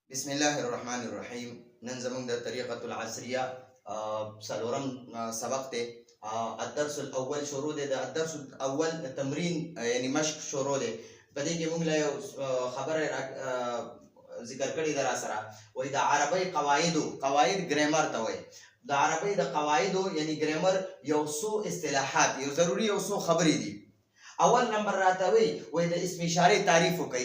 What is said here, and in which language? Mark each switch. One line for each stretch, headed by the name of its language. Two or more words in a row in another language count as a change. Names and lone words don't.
Arabic: بسم الله الرحمن الرحیم.
Pashto: نن زموږ د
Arabic: طریقه العصریه
Pashto: څلورم سبق دی.
Arabic: الدرس الاول
Pashto: شروع دی. د
Arabic: الدرس الاول
Pashto: تمرین یعنی مشق شروع دی. په دې کې موږ له یو خبره ذکر کړې ده را سره، وایي د عربی قواعد ګرامر ته وایي. د عربی د قواعدو یعنی ګرامر یو څو اصطلاحات، یو ضروري یو څو خبرې دي. اول نمبر راته وایي د اسم اشارې تعریف وکړئ.